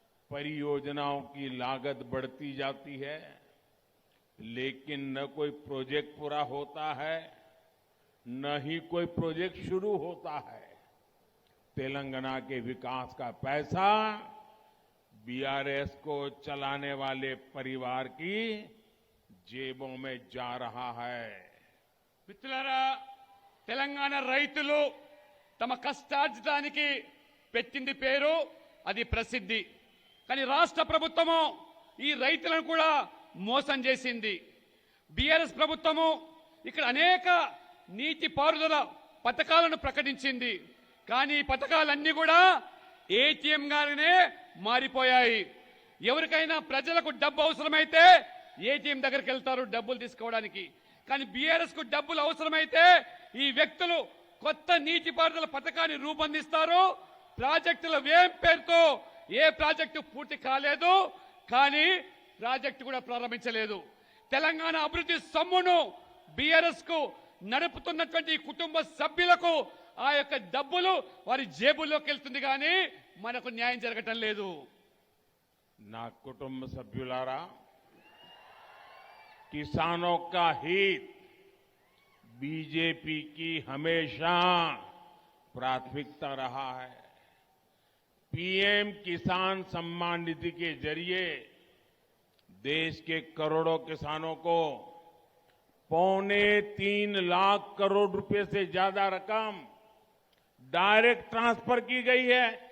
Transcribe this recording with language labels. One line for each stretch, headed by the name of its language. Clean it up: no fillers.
Hindi: परियोजनाओं की लागत बढ़ती जाती है, लेकिन न कोई प्रोजेक्ट पूरा होता है, न ही कोई प्रोजेक्ट शुरू होता है। तेलंगाना के विकास का पैसा बीआरएस को चलाने वाले परिवार की जेबों में जा रहा है।
Telugu: మిత్రులారా, తెలంగాణ రైతులు తమ కష్టార్జితానికి పెట్టింది పేరు, అది ప్రసిద్ధి. కానీ రాష్ట్ర ప్రభుత్వము ఈ రైతులను కూడా మోసం చేసింది. బీఆర్ఎస్ ప్రభుత్వము ఇక్కడ అనేక నీటిపారుదల పథకాలను ప్రకటించింది. కానీ ఈ పథకాలన్నీ కూడా ఏటీఎం గానే మారిపోయాయి. ఎవరికైనా ప్రజలకు డబ్బు అవసరమైతే ఏటీఎం దగ్గరికి వెళ్తారు డబ్బులు తీసుకోవడానికి. కానీ బీఆర్ఎస్ కు డబ్బులు అవసరమైతే ఈ వ్యక్తులు కొత్త నీటిపారుదల పథకాన్ని రూపొందిస్తారు. ప్రాజెక్టుల వ్యయం పేరుతో ఏ ప్రాజెక్టు పూర్తి కాలేదు, కానీ ప్రాజెక్టు కూడా ప్రారంభించలేదు. తెలంగాణ అభివృద్ధి సొమ్మును బీఆర్ఎస్ కు నడుపుతున్నటువంటి కుటుంబ సభ్యులకు ఆ యొక్క డబ్బులు వారి జేబుల్లోకి వెళ్తుంది, కానీ మనకు న్యాయం జరగటం లేదు. ना कुटुंब सभ्युलारा,
Hindi: किसानों का हित बीजेपी की हमेशा प्राथमिकता रहा है। पीएम किसान सम्मान निधि के जरिए देश के करोड़ों किसानों को 3.25 लाख करोड़ रुपए से ज्यादा रकम डायरेक्ट ट्रांसफर की गई है।